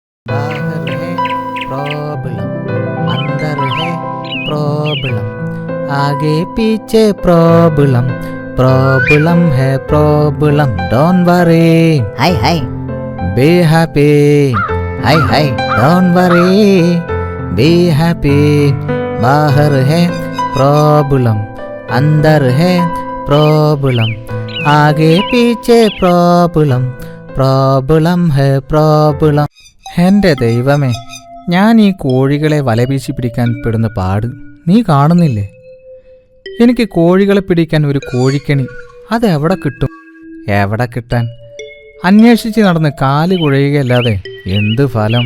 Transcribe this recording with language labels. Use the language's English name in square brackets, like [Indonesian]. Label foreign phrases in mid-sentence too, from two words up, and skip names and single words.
[Hindi] बाहर है प्रॉब्लम, अंदर है प्रॉब्लम, आगे पीछे प्रॉब्लम, प्रॉब्लम है प्रॉब्लम, [English] don't worry, [Hindi] हाय हाय, [English] be happy, [Hindi] हाय हाय, [English] don't worry, be happy, [Hindi] बाहर है प्रॉब्लम, अंदर है प्रॉब्लम, आगे पीछे प्रॉब्लം, प्रॉब्लम है प्रॉब्लम. [Malayalam] എൻ്റെ ദൈവമേ, ഞാൻ ഈ കോഴികളെ വലവീശി പിടിക്കാൻ പെടുന്ന പാട് നീ കാണുന്നില്ലേ? എനിക്ക് കോഴികളെ പിടിക്കാൻ ഒരു കോഴിക്കണി അതെവിടെ കിട്ടും? എവിടെ കിട്ടാൻ? അന്വേഷിച്ച് നടന്ന് കാല് കുഴയുകയല്ലാതെ എന്ത് ഫലം?